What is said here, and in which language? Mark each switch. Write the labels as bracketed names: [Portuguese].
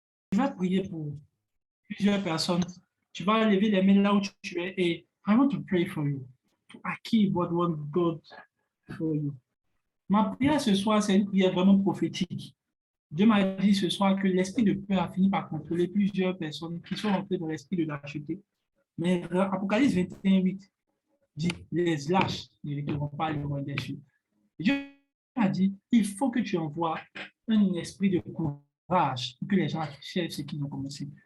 [French] Tu vas prier pour plusieurs personnes. Tu vas lever les mains là où tu es et [English] I want to pray for you. To achieve what God for you. [French] Ma prière ce soir, c'est une prière vraiment prophétique. Dieu m'a dit ce soir que l'esprit de peur a fini par contrôler plusieurs personnes qui sont entrées dans l'esprit de lâcheté. Mais Apocalypse 21:8 dit, les lâches n'hériteront pas le royaume des cieux. Dieu m'a dit, il faut que tu envoies un esprit de courage pour que les gens achèvent ce qu'ils ont commencé.